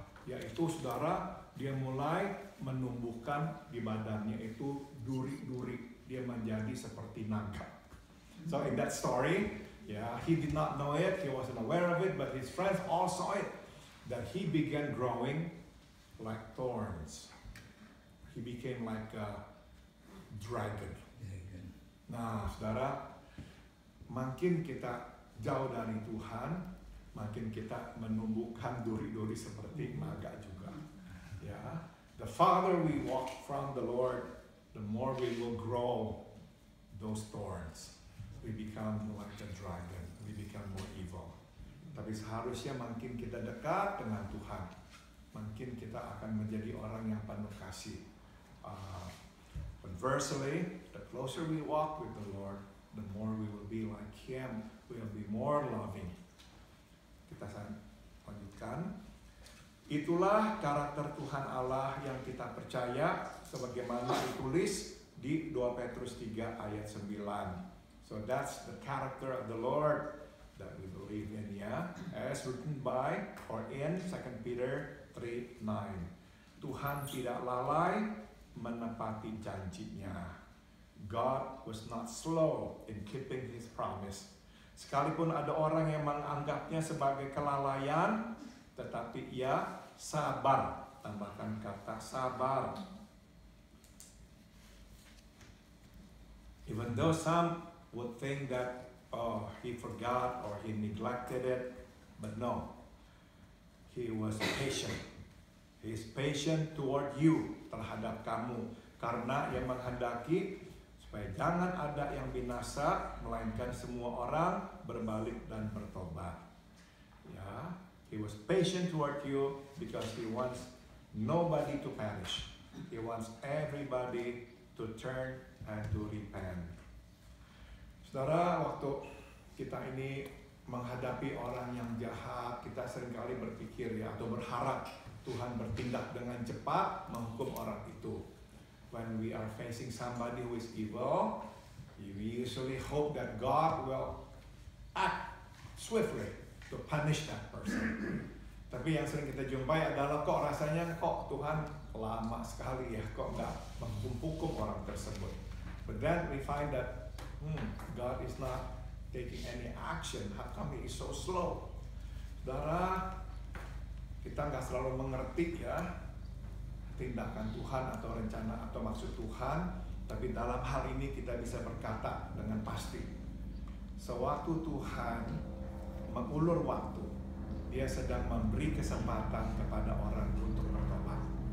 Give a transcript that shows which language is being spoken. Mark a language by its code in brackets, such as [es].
[id] Yaitu, saudara, dia mulai menumbuhkan di badannya itu duri-duri. Dia menjadi seperti naga. [en] So in that story, yeah, he did not know it, he wasn't aware of it, but his friends all saw it, that he began growing like thorns. He became like a dragon. [id] Nah, saudara, makin kita jauh dari Tuhan, makin kita menumbuhkan duri-duri seperti naga juga. [en] Ya, the farther we walk from the Lord, the more we will grow those thorns. We become like a dragon. We become more evil. [id] Tapi seharusnya makin kita dekat dengan Tuhan, makin kita akan menjadi orang yang penuh kasih. [en] Conversely, the closer we walk with the Lord, the more we will be like Him. We will be more loving. [id] Kita lanjutkan. Itulah karakter Tuhan Allah yang kita percaya sebagaimana ditulis di 2 Petrus 3 ayat 9. [en] So that's the character of the Lord that we believe in, ya. As written by or in 2 Peter 3:9. [id] Tuhan tidak lalai menepati janjinya. [en] God was not slow in keeping His promise. [id] Sekalipun ada orang yang menganggapnya sebagai kelalaian, tetapi Ia sabar. Tambahkan kata sabar. [en] Even though some would think that, oh, He forgot or He neglected it, but no. He was patient. He is patient toward you, [id] terhadap kamu. Karena Ia menghendaki supaya jangan ada yang binasa, melainkan semua orang berbalik dan bertobat. [en] Ya, He was patient toward you because He wants nobody to perish. He wants everybody to turn and to repent. [id] Saudara, waktu kita ini menghadapi orang yang jahat, kita seringkali berpikir ya, atau berharap Tuhan bertindak dengan cepat menghukum orang itu. [en] When we are facing somebody who is evil, we usually hope that God will act swiftly to punish that person. [id] Tapi yang sering kita jumpai adalah kok rasanya kok Tuhan lama sekali ya, kok nggak menghukum orang tersebut. [en] But then we find that God is not taking any action. How come He is so slow? [id] Saudara, kita nggak selalu mengerti ya tindakan Tuhan atau rencana atau maksud Tuhan, tapi dalam hal ini kita bisa berkata dengan pasti, sewaktu Tuhan mengulur waktu, Dia sedang memberi kesempatan kepada orang untuk bertobat.